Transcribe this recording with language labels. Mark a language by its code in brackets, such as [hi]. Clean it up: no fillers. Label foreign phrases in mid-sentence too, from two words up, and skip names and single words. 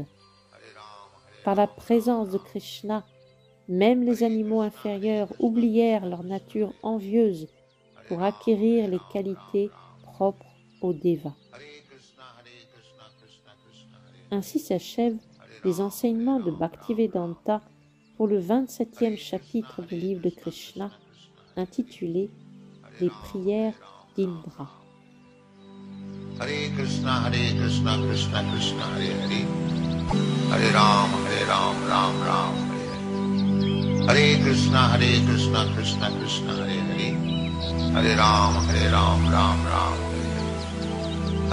[fr] Par la présence de Krishna, même les animaux inférieurs oublièrent leur nature envieuse pour acquérir les qualités propres aux devas. Ainsi s'achèvent les enseignements de Bhaktivedanta pour le 27e chapitre du livre de Krishna, intitulé « Les prières d'Indra ». [sa] Hare Krishna, Krishna Krishna, Hare Hare. Hare Ram, Ram Ram, Hare Hare. Hare Krishna, Krishna Krishna, Hare Hare. Hare Ram, Ram Ram, Hare Hare.